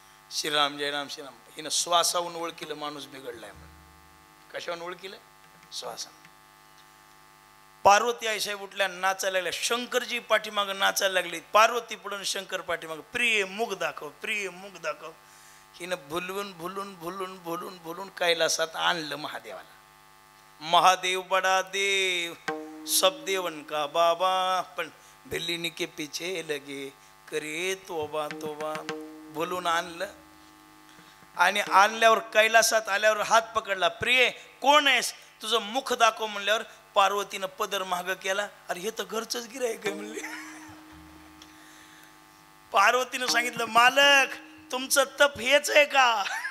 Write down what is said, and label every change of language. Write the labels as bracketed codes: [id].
[mr] श्रीराम जय राम श्रीराम. हिनं श्वासाहून ओळखीलं माणूस बिघडलाय म्हणून. कशाहून ओळखीलं? श्वासा. पार्वती आईसाहेब उठल्या, नाचायला लागल्या. शंकरजी पाठीमाग नाचायला लागली. पार्वती पुढून शंकर पाठीमाग. प्रिय मुख दाखव, प्रिय मुख दाखव. हिनं भुलवून भुलून भुलून भुलून भुलून कैलासात आणलं महादेवाला. [hi] महादेव बडा देव, सब देवन का बाबा, [mr] पण [hi] भिल्लिनी के पीछे लगे करे तोबा तोबा. [mr] बोलून आणलं, आणि आणल्यावर कैलासात आल्यावर हात पकडला. प्रिय कोण आहेस? तुझं मुख दाखव म्हणल्यावर पार्वतीनं पदर माग केला. अरे हे तर घरचंच गिऱ्हाईक आहे म्हणले. पार्वतीनं सांगितलं, मालक तुमचं तप हेच आहे का?